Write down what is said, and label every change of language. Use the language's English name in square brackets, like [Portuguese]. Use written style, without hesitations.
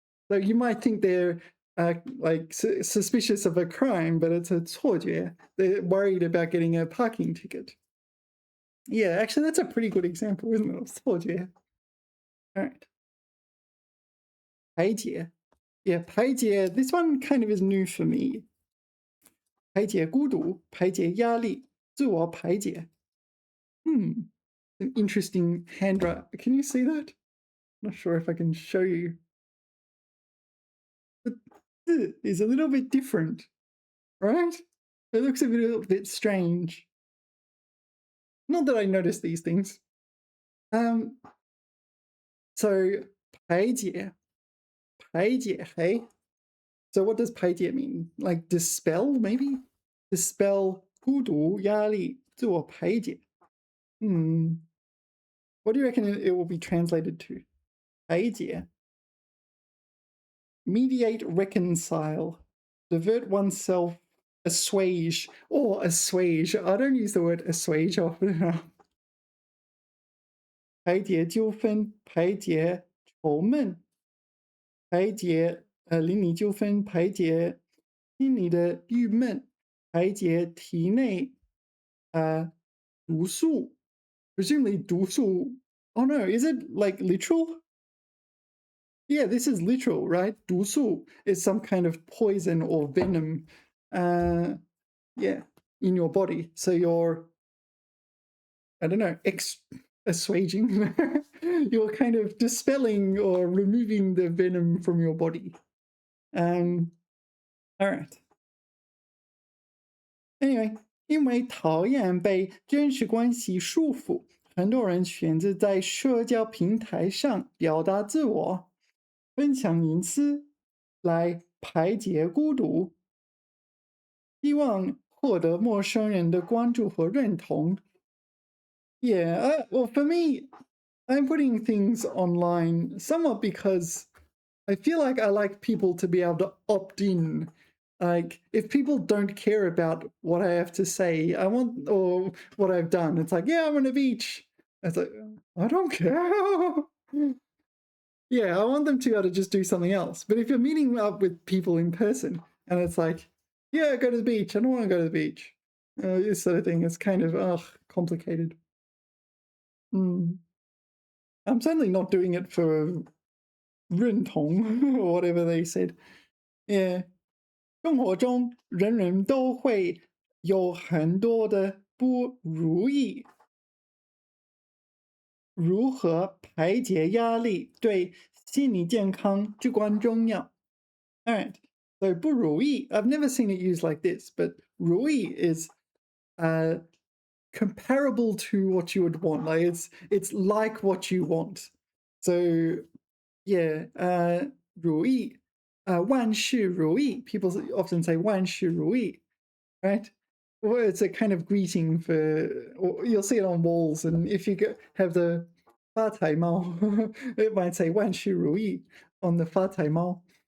[English] So you might think they're like suspicious of a crime, but it's a 错觉. They're worried about getting a parking ticket. Yeah, actually, that's a pretty good example, isn't it? [Chinese] 错觉. [English] All right. [Chinese] 排解.Yeah, 排解. [English] This one kind of is new for me. [Chinese] 排解孤独, 排解压力, 自我排解. [English] An interesting handwriting. Can you see that? Not sure if I can show you. The is a little bit different, right? It looks a little bit strange. Not that I notice these things. So 排解, hey? So what does 排解 mean? Like dispel, maybe? [Chinese] Dispel 孤独压力自我排解. [English] What do you reckon it will be translated to? 排解. Mediate, reconcile, divert oneself, assuage. Assuage. I don't use the word assuage often enough. [Chinese] 排解纠纷, 排解愁闷, 排解邻里纠纷, 排解心里的郁闷, 排解体内毒素. [English] Presumably 毒素. Oh no, is it like literal? Yeah, this is literal, right? 毒素 is some kind of poison or venom, yeah, in your body. So you're, I don't know, assuaging. You're kind of dispelling or removing the venom from your body. All right. [Chinese] Anyway, 因为讨厌被真实关系束缚，很多人选择在社交平台上表达自我。分享隐私来排解孤独，希望获得陌生人的关注和认同。 [English] Yeah, well, for me, I'm putting things online somewhat because I feel like I like people to be able to opt in. Like, if people don't care about what I have to say, I want, or what I've done, it's like, yeah, I'm on a beach. It's like, I don't care. Yeah, I want them to be able to just do something else. But if you're meeting up with people in person and it's like, yeah, go to the beach, I don't want to go to the beach. This sort of thing, it's kind of, complicated. I'm certainly not doing it for 认同 or whatever they said. Yeah. [Chinese] 生活中人人都会有很多的不如意，如何排解压力对心理健康至关重要。 [English] All right, so 不如意, I've never seen it used like this, but 如意 is comparable to what you would want. Like it's like what you want. So yeah, 如意, 万事如意. People often say 万事如意, right? Well, it's a kind of greeting for, or you'll see it on walls, and if you have the 发财猫, it might say 万事如意 on the 发财猫.